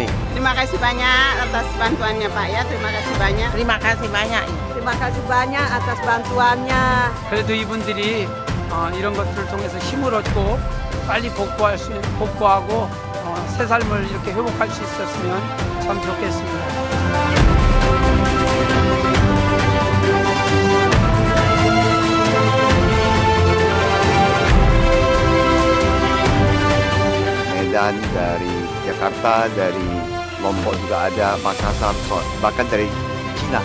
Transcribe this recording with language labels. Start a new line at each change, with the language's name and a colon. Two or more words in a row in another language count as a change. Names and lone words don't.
Indonesian: Terima kasih banyak atas bantuannya Pak ya, terima kasih banyak. Terima kasih banyak. Terima kasih banyak atas bantuannya.
Korean: 그래도 이분들이 이런 것들을 통해서 힘을 얻고 빨리 복구하고 새 삶을 이렇게 회복할 수 있었으면 참 좋겠습니다.
Indonesian: Medan, dari Jakarta, dari Lombok juga ada, Makassar, bahkan dari Cina.